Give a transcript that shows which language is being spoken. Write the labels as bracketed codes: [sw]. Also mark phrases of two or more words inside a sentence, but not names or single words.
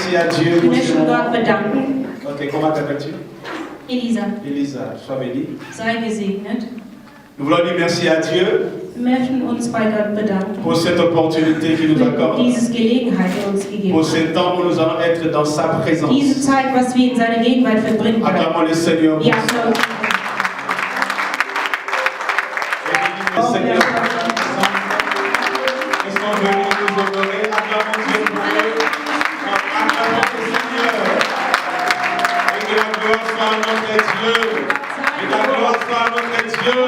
[fr] Dieu [de] Wir [fr] pour ce [de] möchten [fr] moment. [de] Gott bedanken. [fr] Ok, comment t'appelles-tu? Elisa, Elisa, sois bénie. [de] sei gesegnet. [fr] Nous voulons dire merci à Dieu [de] Wir möchten uns bei Gott bedanken [fr] pour cette opportunité qu'il nous [de] für [fr] accorde, [de] diese Gelegenheit, die er uns gegeben [fr] pour [de] hat. [fr] ce temps où nous allons être dans sa présence. [de] Diese Zeit, was wir in seiner Gegenwart verbringen können. [fr] Acclamons le Seigneur. [de] Ja, applaus. [fr] Le Seigneur. Ils sont venus nous honorer. Acclamons Dieu pour eux. Acclamons le Seigneur. Et que la gloire soit à notre Dieu. Et la gloire soit à notre Dieu.